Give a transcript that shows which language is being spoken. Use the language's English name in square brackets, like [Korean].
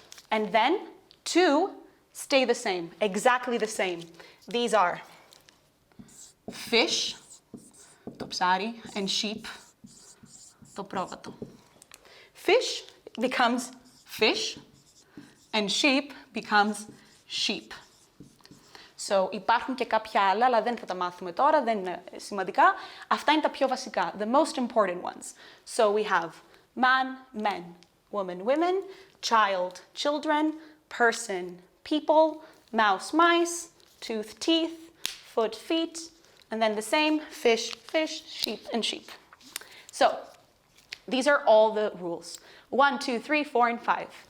[English] And then, two stay the same, exactly the same. These are fish, [Greek] το ψάρι, [English] and sheep, [Greek] το πρόβατο. [English] Fish becomes fish, and sheep becomes sheep. [Greek] So, υπάρχουν και κάποια άλλα, αλλά δεν θα τα μάθουμε τώρα, δεν είναι σημαντικά. Αυτά είναι τα πιο βασικά, [English] the most important ones. So, we have man, men, woman, women, child, children, person, people, mouse, mice, tooth, teeth, foot, feet, and then the same, fish, fish, sheep, and sheep. So, these are all the rules. 1, 2, 3, 4, and 5.